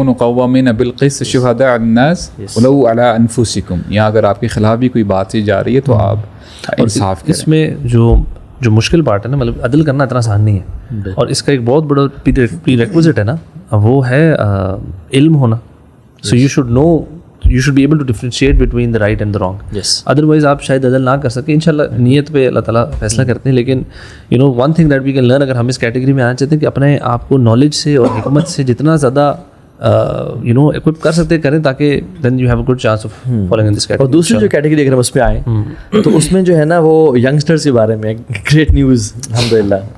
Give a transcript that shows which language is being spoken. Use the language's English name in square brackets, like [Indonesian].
[Arabic] کونوا قوامین بالقسط شہداء الناس ولو علی انفسکم, [Urdu] یا اگر آپ کے خلاف بھی کوئی بات سی جا رہی ہے تو آپ انصاف کریں. اس میں جو مشکل پارٹ ہے نا, مطلب عدل کرنا اتنا آسان نہیں ہے, اور اس کا ایک بہت بڑا پری ریکوزٹ ہے نا, وہ ہے علم ہونا. [English] So you should know, you should be able to differentiate between the right and the wrong. [Urdu] Otherwise آپ شاید عدل نہ کر سکیں. انشاءاللہ نیت پہ اللہ تعالیٰ فیصلہ کرتے ہیں, لیکن [English] you know one thing that we can learn, [Urdu] اگر ہم اس کیٹیگری میں آنا چاہتے ہیں کہ اپنے آپ کو نالج سے اور حکمت سے جتنا زیادہ یو نو ایکوپ کر سکتے کریں, تاکہ [English] Then you have a good chance of following in this category. [Urdu] اور دوسری جو کیٹیگری اگر ہم اس پہ آئیں تو اس میں جو ہے نا وہ ینگسٹرس کے بارے میں [English] great news [Urdu] الحمدللہ.